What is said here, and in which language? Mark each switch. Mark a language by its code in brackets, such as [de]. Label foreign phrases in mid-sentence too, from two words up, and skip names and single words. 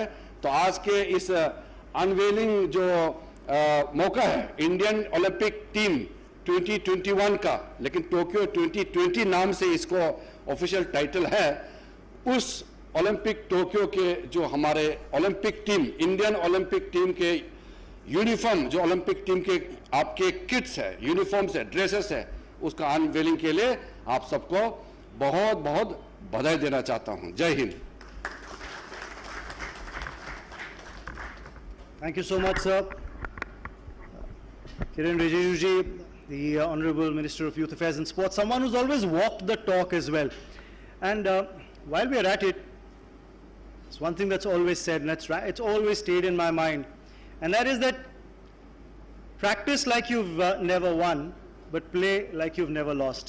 [hi] तो आज के इस अनवेलिंग जो मौका है [en] Indian Olympic team [hi] 2021 का, लेकिन टोक्यो 2020 नाम से इसको [en] official title [hi] है, उस ओलंपिक टोक्यो के जो हमारे [en] Olympic team, Indian Olympic team [hi] के यूनिफॉर्म, जो [en] Olympic team [hi] के आपके किट्स है, यूनिफॉर्म्स है, ड्रेसेस है, उसका अनवेलिंग के लिए आप सबको बहुत बहुत बधाई देना चाहता हूं। जय हिंद। [en] Thank you so much, sir. Kiren Rijiju ji, the Honorable Minister of Youth Affairs and Sports, someone who's always walked the talk as well. And while we are at it, it's one thing that's always said, and that's right, it's always stayed in my mind, and that is that practice like you've never won, but play like you've never lost.